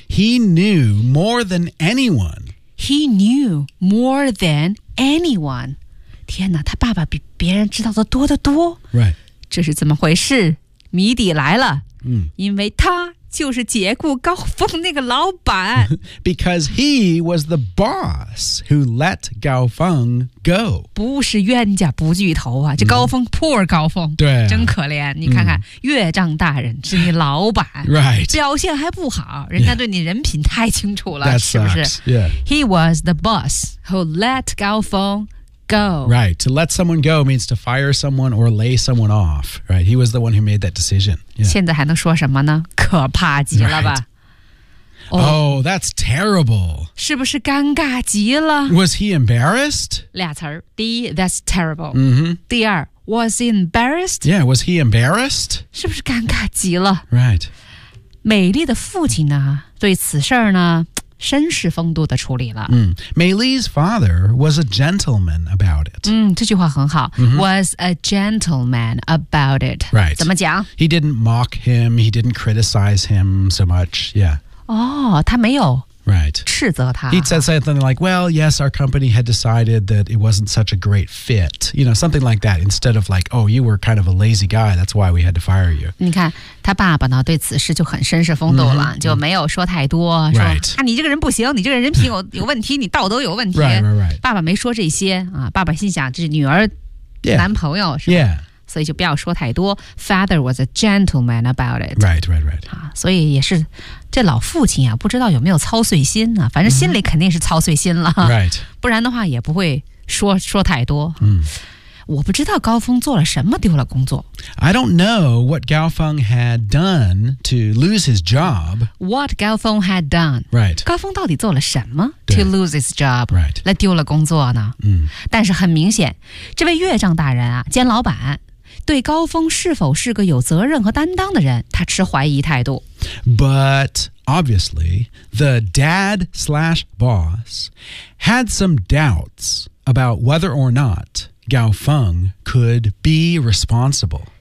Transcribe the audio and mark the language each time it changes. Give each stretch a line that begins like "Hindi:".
English: He knew more than anyone He knew more than anyone
Chinese: 天哪他爸爸比别人知道的多得多
English: Right
Chinese: 这是怎么回事谜底来了、嗯、因为他就是解雇高峰那个老板
English: Because he was the boss who let Gao Feng go
Chinese: 不是冤家不聚头啊这高峰、嗯、poor 高峰对、啊、真可怜你看看、嗯、岳丈大人是你老板
English: Right
Chinese: 表现还不好人家对你人品太清楚了、
English: yeah.
Chinese: 是不是、
English: yeah. He was the boss who let Gao Feng goGo. Right, to let someone go means to fire someone or lay someone off. Right, he was the one who made that decision.、
Chinese: Yeah. 现在还能说什么呢？可怕极了吧、
English: right. oh, ？Oh, that's terrible.
Chinese: 是不是尴尬极了
English: ？Was he embarrassed?
Chinese: 俩词儿，第一 ，
English: that's terrible.、 Mm-hmm. 第二 ，was he embarrassed? Yeah, was he embarrassed?
Chinese: 是不是尴尬极了
English: ？Right.
Chinese: 美丽的父亲呢？对此事儿呢？绅士风度的处理了。
English: 嗯、美丽's father was a gentleman about it.
Chinese: 嗯，这句话很好。 Mm-hmm.
English: Was a gentleman about it. Right.
Chinese: 怎么讲
English: ？He didn't mock him. He didn't criticize him so much. Yeah.
Chinese: 哦，他没有。
English: Right.
Chinese: 斥责他。
English: He said something like, "Well, yes, our company had decided that it wasn't such a great fit. You know, something like that. Instead of like, "Oh, you were kind of a lazy guy. That's why we had to fire you."
Chinese: 你看他爸爸呢，对此事就很绅士风度了， mm-hmm. 就没有说太多。
English: Right.
Chinese: 啊，你这个人不行，你这个人品有问题，你道德有问题。
English: Right, right, right.
Chinese: 爸爸没说这些啊，爸爸心想这是女儿男朋友、是吧？
English: Yeah.
Chinese: 所以就不要说太多
English: Father was a gentleman about it Right, right, right、
Chinese: 啊、所以也是这老父亲啊不知道有没有操碎心呢、啊、反正心里肯定是操碎心了、
English: mm-hmm. Right
Chinese: 不然的话也不会说太多、 mm. 我不知道高峰做了什么丢了工作
English: I don't know what Gao Feng had done to lose his job What Gao Feng had done Right
Chinese: 高峰到底做了什么
English: To lose his job Right
Chinese: 来丢了工作呢、 mm. 但是很明显这位岳丈大人啊兼老板对高峰是否是个有责任和担当的人，他持怀疑态度。
English: But obviously, the dad slash boss had some doubts about whether or not Gao Feng could be responsible.